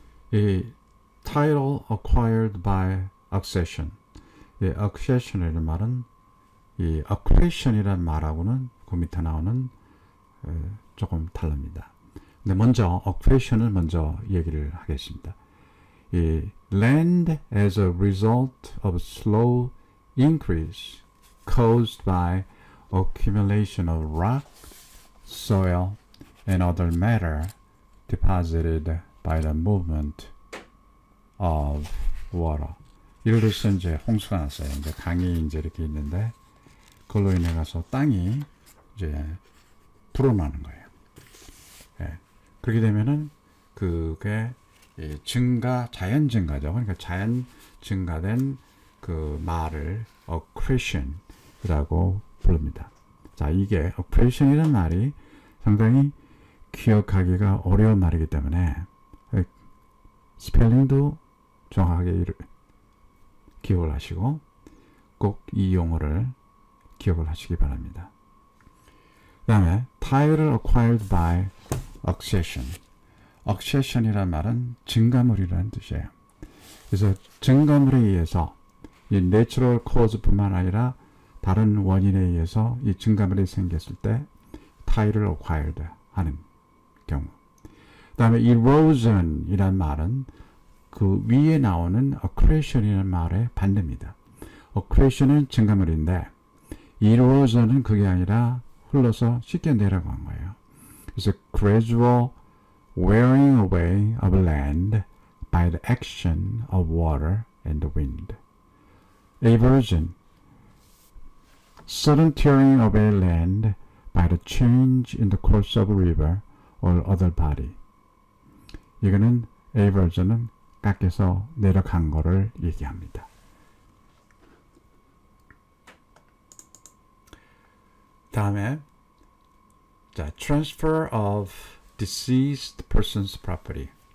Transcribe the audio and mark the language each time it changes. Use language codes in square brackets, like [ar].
[en] 이 title acquired by accession. [ko] 이 accession이라는 말은 이 accretion이라는 말하고는 그 밑에 나오는 조금 다릅니다. 근데 먼저 accretion을 먼저 얘기를 하겠습니다. [en] 이 land as a result of slow increase caused by accumulation of rock, soil, and other matter deposited by the movement of water. [ko] 예를 들어서 이제 홍수가 났어요. 이제 강이 이제 이렇게 있는데 그걸로 인해 가서 땅이 이제 불어나는 거예요. 예. 그렇게 되면은 그게 자연 증가죠. 그러니까 자연 증가된 그 말을 accretion이라고 부릅니다. 자, 이게 accretion이라는 말이 상당히 기억하기가 어려운 말이기 때문에 스펠링도 정확하게 기억을 하시고 꼭 이 용어를 기억을 하시기 바랍니다. 그 다음에 [en] title acquired by accession. [ko] accession이란 말은 증가물이라는 뜻이에요. 그래서 증가물에 의해서 이 natural cause뿐만 아니라 다른 원인에 의해서 이 증가물이 생겼을 때 [en] title acquired [ko] 하는 경우. 그 다음에 erosion이란 말은 그 위에 나오는 accretion이라는 말의 반대입니다. accretion은 증가물인데 erosion은 그게 아니라 흘러서 쉽게 내려간 거예요. 그래서 [en] gradual wearing away of land by the action of water and the wind. Aversion, sudden tearing of a land by the change in the course of a river or other body. [ko] 이거는 aversion은 깎여서 내려간 거를 얘기합니다. 다음에 자, [en] transfer of deceased person's property.